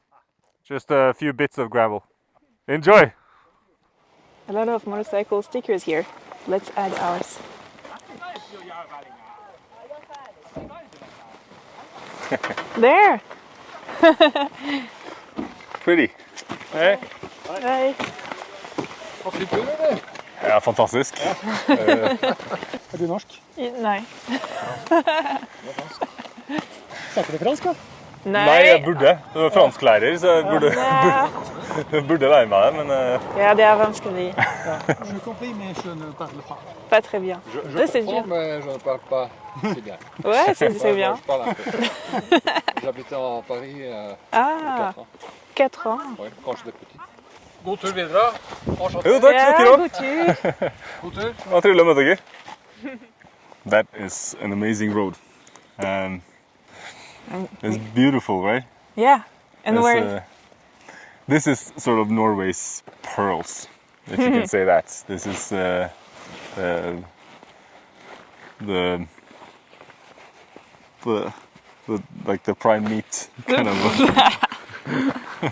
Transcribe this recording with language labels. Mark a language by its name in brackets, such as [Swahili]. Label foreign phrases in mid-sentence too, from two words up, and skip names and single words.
[English] Just a few bits of gravel. Enjoy! A lot of motorcycle stickers here. Let's add ours. There. Pretty. Hey. Hey. [Norwegian] Hva flytter du, eller? Ja, fantastisk. Er du norsk? Nei. Snakker du fransk, da? Nei, jeg burde. Du er fransklærer, så jeg burde, Ja. burde lære meg det, men... Ja, det er vanskelig. [French] Je compris, mais je ne parle pas. Pas très bien. Je C'est comprends, dur. mais je ne parle pas si bien. Ouais, c'est bien. Je parle un peu. J'habitais en Paris Ah, 4 ans. 4 ans. Ouais, quand j'étais petit. [Norwegian] God tur videre. Enchanté. Jo, takk, dere Ja, også. god tur. God tur. Det var trivelig å møte dere. [English] That is an amazing road. And it's beautiful, right? Yeah. And It's, where? this is sort of Norway's pearls, if you can say that. This is the like the prime meat kind of